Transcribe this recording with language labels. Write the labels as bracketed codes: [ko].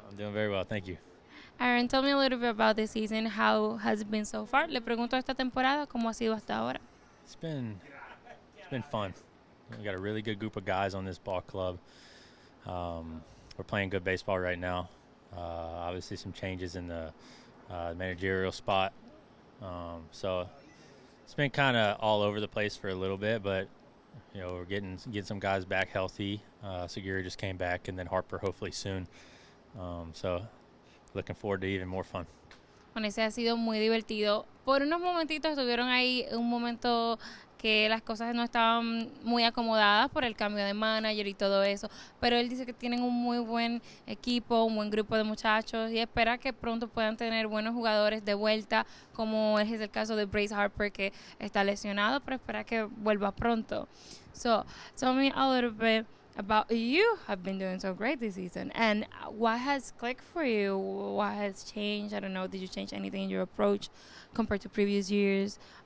[en] I'm doing very well, thank you. Aaron, tell me a little bit about the season. How has it been so far? [es] Le pregunto esta temporada cómo ha sido hasta ahora. [en] It's been it's been fun. We got a really good group of guys on this ball club. We're playing good baseball right now. Obviously, some changes in the managerial spot. So it's been kind of all over the place for a little bit, but we're getting some guys back healthy. Segura just came back, and then Harper hopefully soon. So looking forward to even more fun. [es] Bueno, ese ha sido muy divertido. Por unos momentitos estuvieron ahí, un momento que las cosas no estaban muy acomodadas por el cambio de manager y todo eso, pero él dice que tienen un muy buen equipo, un buen grupo de muchachos y espera que pronto puedan tener buenos jugadores de vuelta, como es el caso de Bryce Harper, que está lesionado, pero espera que vuelva pronto. [en] So, tell me a little bit about you have been doing so great this season, and what has clicked for you, what has changed. I don't know, did you change anything in your approach compared to previous years?